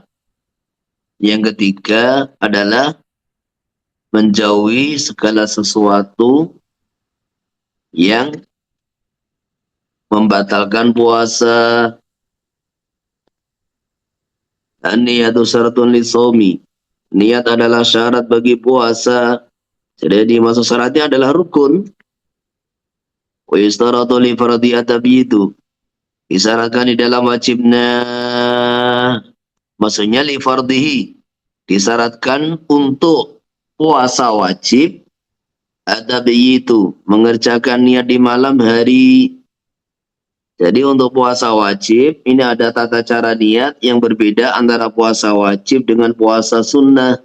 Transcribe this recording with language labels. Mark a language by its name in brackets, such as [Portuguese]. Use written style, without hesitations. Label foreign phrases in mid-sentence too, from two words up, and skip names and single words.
[Indonesian] Yang ketiga adalah menjauhi segala sesuatu yang membatalkan puasa. [Arabic] النية شرط للصوم. [Indonesian] Niat adalah syarat bagi puasa. Jadi dimaksud syaratnya adalah rukun. [Arabic] ويشترط لفرضية itu. [Indonesian] Disyaratkan di dalam wajibnya. Maksudnya [Arabic] لفرضه. [Indonesian] Disyaratkan untuk puasa wajib. Ada itu. Mengerjakan niat di malam hari. Jadi untuk puasa wajib, ini ada tata cara niat yang berbeda antara puasa wajib dengan puasa sunnah.